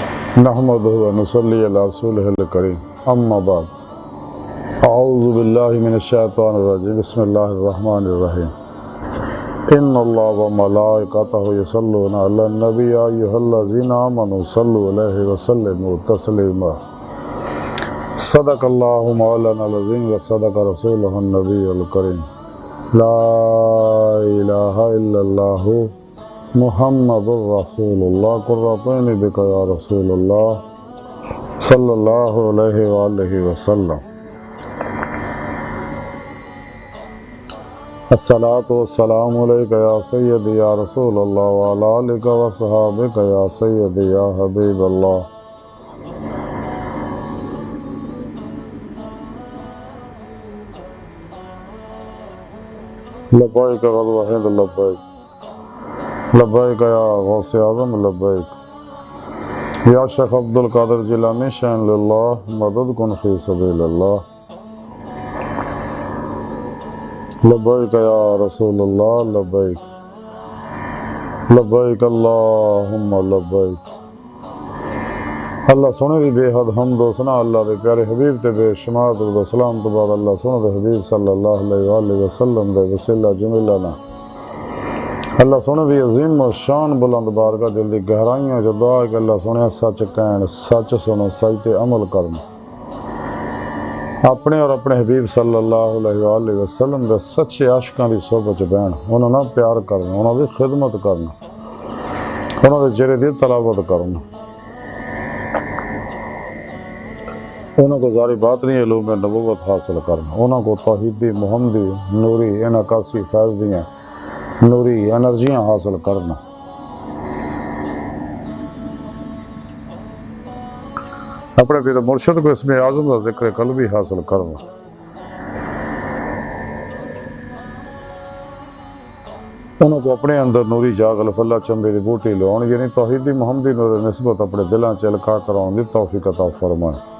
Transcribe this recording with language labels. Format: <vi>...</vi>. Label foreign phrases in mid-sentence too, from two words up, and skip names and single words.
<ar>نحمده ونصلي على رسوله الكريم، أما بعد. أعوذ بالله من الشيطان الرجيم، بسم الله الرحمن الرحيم. إن الله وملائكته يصلون على النبي يا أيها الذين آمنوا صلوا عليه وسلموا تسليما. صدق الله مولانا العظيم وصدق رسوله النبي الكريم. لا إله إلا الله محمد رسول الله قرة عيني بك يا رسول الله صلى الله عليه وآله وسلم. الصلاة والسلام عليك يا سيدي يا رسول الله وعلى آلك وأصحابك يا سيدي يا حبيب الله. لبيك غزوة هند لبيك، لبيك يا غوث أعظم لبيك، يا شيخ عبد القادر جيلاني شيئا لله مدد كن في سبيل الله. لبيك يا رسول الله لبيك، لبيك اللهم لبيك.</ar> <pa>اللہ سوہنے دی بے حد حمد و ثنا اللہ دے پیارے حبیب تے بے شمار درود و سلام تو بعد اللہ سوہنے دے حبیب</pa> <ar>صلى الله عليه وسلم</ar> <pa>دے وسیلہ جمیلہ نا اللہ سوہنے دی عظیم اور شان بلند بارگاہ دل دی گہرائیاں جو دعا ہے کہ اللہ سوہنے سچ کہن، سچ سنو، سچ تے عمل کرن. اپنے اور اپنے حبیب</pa> <ar>صلى الله عليه وسلم</ar> <pa>دے سچے عاشقاں دی صحبت چ بہن، انہاں نال پیار کرنا، انہاں دی خدمت کرنا، انہاں دے چہرے دی تلاوت کرنا، انہاں کو زاری باطنی علم نبوت حاصل کرنا، انہاں کو توحیدی محمدی نوری انکاسی فیض دیاں نوری انرجیاں حاصل کرنا.</pa> <ur>اپنے پیر مرشد کو اسم اعظم کا ذکر قلبی حاصل کرنا. انہوں نے اپنے اندر نوری جاگل پھلا چنبے کی بوٹی لانے یعنی توحیدی محمدی نور نسبت اپنے دلوں چ القا کرانے کی توفیق عطا فرمائے.</ur>